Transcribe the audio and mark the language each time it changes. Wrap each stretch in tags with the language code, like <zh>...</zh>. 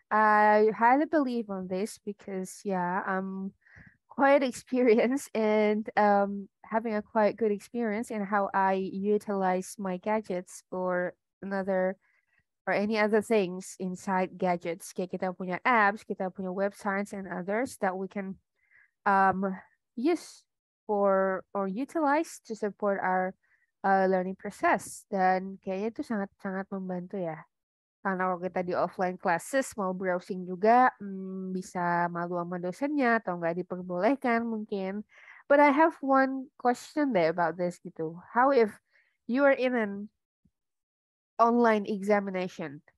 <en>I highly believe on this because, yeah, I'm quite experienced and having a quite good experience in how I utilize my gadgets or another or any other things inside gadgets.</en> <id>Kayak kita punya apps, kita punya websites</id> <en>and others that we can um, use for or utilize to support our learning process.</en> <id>Dan kayaknya itu sangat-sangat membantu ya. Karena kalau kita di offline classes mau browsing juga bisa malu sama dosennya atau nggak diperbolehkan mungkin.</id> <en>But I have one question there about this gitu. How if you are in an online examination?</en>